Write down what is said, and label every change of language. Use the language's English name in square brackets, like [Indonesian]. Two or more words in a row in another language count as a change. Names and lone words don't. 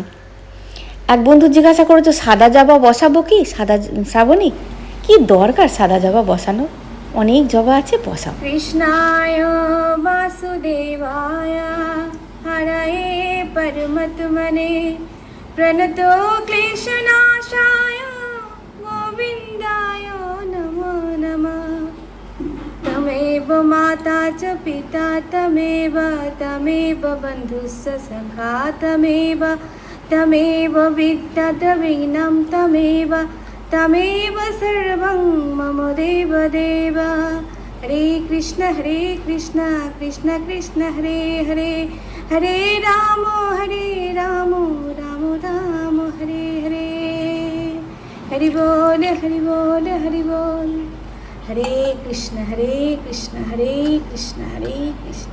[Bangla] এক বন্ধু জিজ্ঞাসা করেছো সাদা জবা বসাবো কি, সাদা শ্রাবণী, কি দরকার সাদা জবা বসানো, অনেক জবা আছে, বসাও। [Sanskrit] কৃষ্ণায় বাসুদেবায় হরয়ে পরমাত্মনে প্রণতো ক্লেশনাশায় গোবিন্দায় নমো নমঃ। तमेव माता च पिता तमेव बन्धुश्च सखा तमेव विद्याद्रविणं तमेव सर्वं मम देव। हरे कृष्ण कृष्ण कृष्ण हरे हरे, हरे राम राम राम हरे हरे। हरि बोल हरि बोल हरि बोल। हरे कृष्ण हरे कृष्ण हरे कृष्ण।